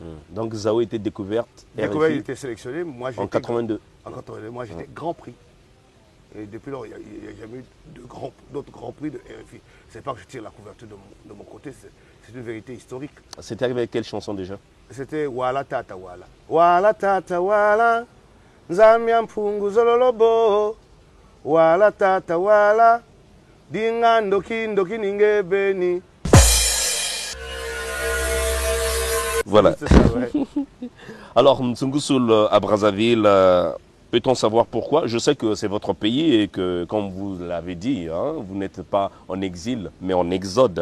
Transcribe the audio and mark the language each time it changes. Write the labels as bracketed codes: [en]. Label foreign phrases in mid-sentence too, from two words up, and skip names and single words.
[fr] Donc Zao était découverte. Découverte, il RFI, était sélectionné. Moi, en 82. En 82, moi j'étais grand prix. Et depuis lors, il n'y a jamais eu d'autres grands prix de RFI. C'est pas que je tire la couverture de mon côté, c'est une vérité historique. C'était arrivé avec quelle chanson déjà? C'était Wala Tata Wala. [kg] Wala Tata Wala, Nzamia Mpungu Zololobo. Wala Tata Wala, Dinga Ndoki Ndoki Ninge Beni. [fr] Voilà. C'est ça, ouais. Alors, Nzungu Soul à Brazzaville, peut-on savoir pourquoi? Je sais que c'est votre pays et que, comme vous l'avez dit, hein, vous n'êtes pas en exil, mais en exode.